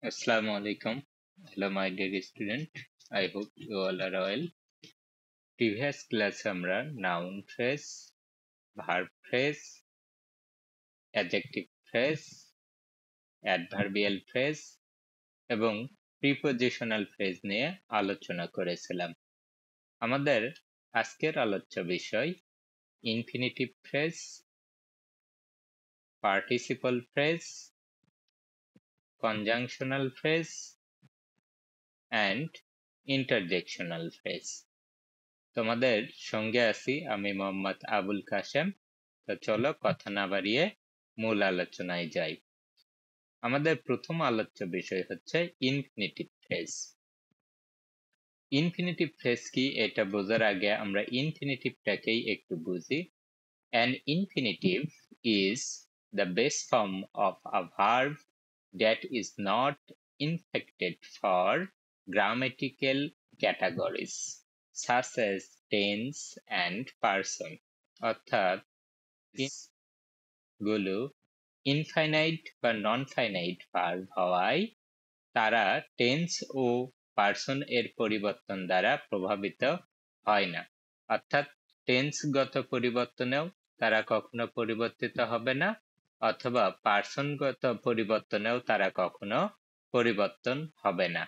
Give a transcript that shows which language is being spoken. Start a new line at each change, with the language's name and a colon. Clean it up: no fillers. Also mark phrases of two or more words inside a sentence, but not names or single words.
Arabic: السلام عليكم.
English: Hello, my dear student. I hope you all are well. Previous class
Bangla: আমরা
English: noun phrase, verb phrase, adjective phrase, adverbial phrase
Bangla: এবং
English: prepositional phrase
Bangla: নিয়ে আলোচনা করেছিলাম। আমাদের আজকের আলোচ্য বিষয়
English: infinitive phrase, participle phrase, conjunctional phrase and interjectional phrase.
Bangla: তোমাদের সঙ্গে আছি আমি মোহাম্মদ আবুল কাশেম। তো চলো কথা না বাড়িয়ে মূল আলোচনায় যাই। আমাদের প্রথম আলোচ্য বিষয় হচ্ছে
English: infinitive phrase. infinitive phrase
Bangla: কি এটা বোঝার আগে আমরা ইনফিনিটিভটাকেই একটু বুঝি।
English: An infinitive is the base form of a verb that is not inflected for grammatical categories such as tense and person,
Bangla: অর্থাৎ গুলো ইনফাইনাইট বা
English: non finite verb
Bangla: হওয়ায় তারা টেন্স ও পার্সন এর পরিবর্তন দ্বারা প্রভাবিত হয় না। অর্থাৎ টেন্সগত পরিবর্তনেও তারা কখনো পরিবর্তিত হবে না, অথবা পার্সনগত পরিবর্তনেও তারা কখনো পরিবর্তন হবে না।